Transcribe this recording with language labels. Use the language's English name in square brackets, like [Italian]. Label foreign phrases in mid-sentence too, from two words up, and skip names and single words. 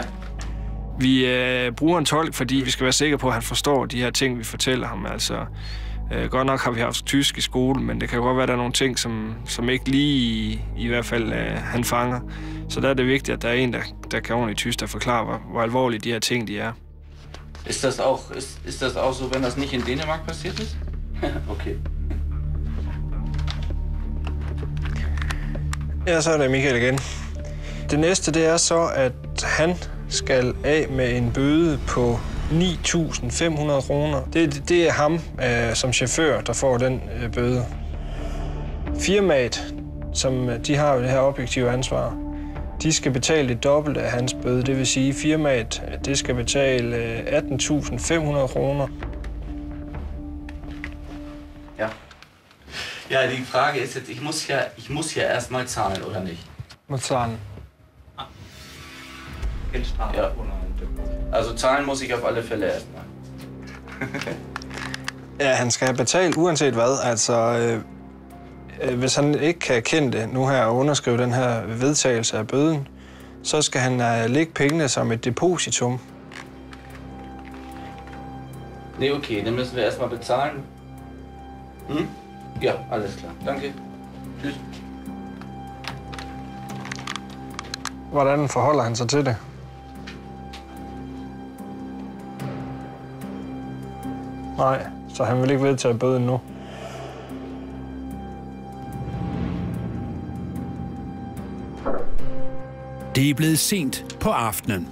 [Danish] Vi bruger en tolk, fordi vi skal være sikre på, at han forstår de her ting, vi fortæller ham. Altså, godt nok har vi haft tysk i skole, men det kan godt være, at der er nogle ting, som ikke lige i hvert fald han fanger. Så der er det vigtigt, at der er en, der kan ordentligt tysk, der forklarer, hvor alvorlige de her ting de er. [German] Ist das auch so, wenn das nicht in Dänemark passiert ist? [Danish] Okay. Ja, så er det Michael igen. Det næste, det er så, at han skal af med en bøde på 9.500 kroner. Det er ham som chauffør, der får den bøde. Firmaet, som de har jo det her objektive ansvar, de skal betale det dobbelte af hans bøde. Det vil sige, firmaet det skal betale 18.500 kroner. Ja. [German] Ja, die Frage ist jetzt, ich muss ja erstmal zahlen, oder nicht? Må zahlen. Ja. Also zahlen muss ich auf alle Fälle erstmal. [Danish] Ja, han skal have betalt uanset hvad. Altså, hvis han ikke kan kende det nu her og underskrive den her vedtagelse af bøden, så skal han lægge pengene som et depositum. [German] Nee, okay, dann müssen wir erstmal bezahlen. Hm? Ja, alles klar. Danke. Tschüss. [Danish] Hvordan forholder han sig til det? Nej, så han vil ikke vedtage bøden nu. Det er blevet sent på aftenen.